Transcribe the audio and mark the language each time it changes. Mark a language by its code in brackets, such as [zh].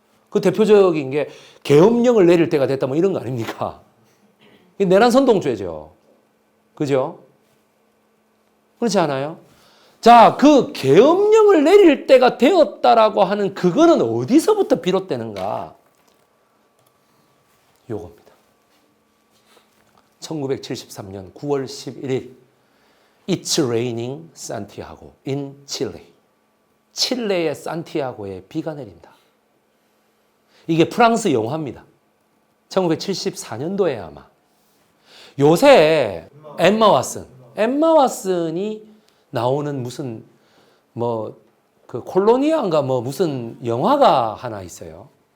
[ko] 그 대표적인 게 계엄령을 내릴 때가 됐다, 이런 거 아닙니까? 내란 선동죄죠. 그죠? 그렇지 않아요? 자, 그 계엄령을 내릴 때가 되었다라고 하는 그거는 어디서부터 비롯되는가? 요겁니다. [en] 1973년 9월 11일 It's raining Santiago in Chile. [ko] 칠레의 산티아고에 비가 내린다. 이게 프랑스 영화입니다. 1974년도에 아마. 요새 엠마 왓슨이 나오는 무슨 그 콜로니아인가 무슨 영화가 하나 있어요.